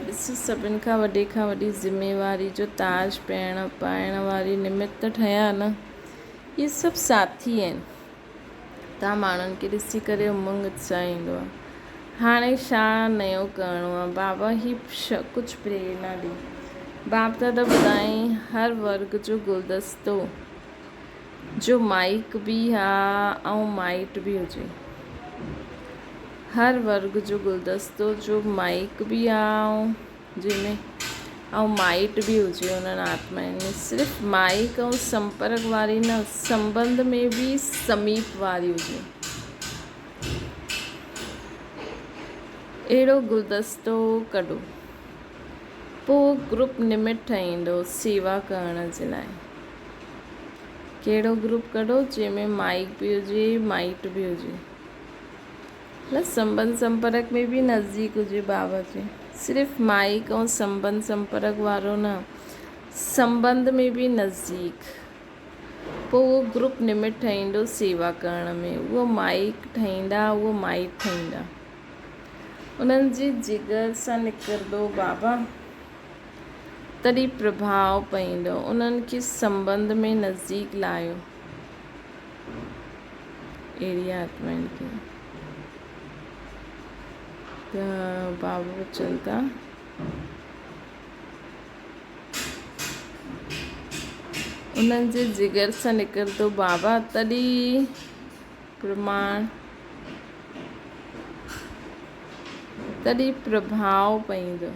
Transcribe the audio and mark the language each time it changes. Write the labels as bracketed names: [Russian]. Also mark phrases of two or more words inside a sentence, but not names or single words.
[Sindhi] ॾिस, सभिनि खां वॾी ज़िम्मेवारी जो ताज पाइण वारी निमित ठहिया न, इहे सभु साथी आहिनि। तव्हां माण्हुनि खे ॾिसी करे उमंग उत्साह ईंदो आहे। हाणे छा नयो करिणो आहे? बाबा ही कुझु प्रेरणा ॾे। बाप दादा ॿुधाई हर वर्ग जो गुलदस्तो जो माइक भी आहे ऐं माइट बि हुजे। हर वर्ग जो गुलदस्तो जो माइक भी आहे ऐं जंहिंमें माइट भी हुजे उन्हनि आत्माउनि में। सिर्फ़ु माइक ऐं संपर्क वारी न, संबंध में भी समीप वारी हुजे। अहिड़ो गुलदस्तो कढो, पोइ ग्रुप निमित ठहींदो सेवा करण जे लाइ। कहिड़ो ग्रुप कढो? जंहिंमें माइक भी हुजे माइट भी हुजे। मतलब संबंध संपर्क में भी नज़दीक हुजे। बाबा जे सिर्फ़ु माइक ऐं संबंध संपर्क वारो न, संबंध में भी नज़दीक। पोइ उहो ग्रुप निमित ठहींदो सेवा करण में। उहो माइक ठहींदा, उहो माइट ठहींदा। उन्हनि जी जिगर सां निकिरंदो बाबा, तॾहिं प्रभाव पवंदो। उन्हनि खे संबंध में नज़दीक लायो। अहिड़ी आत्माउनि खे त बाबा चवनि था उन्हनि जे जिगर सां निकिरंदो बाबा, तॾहिं प्रभाव पवंदो।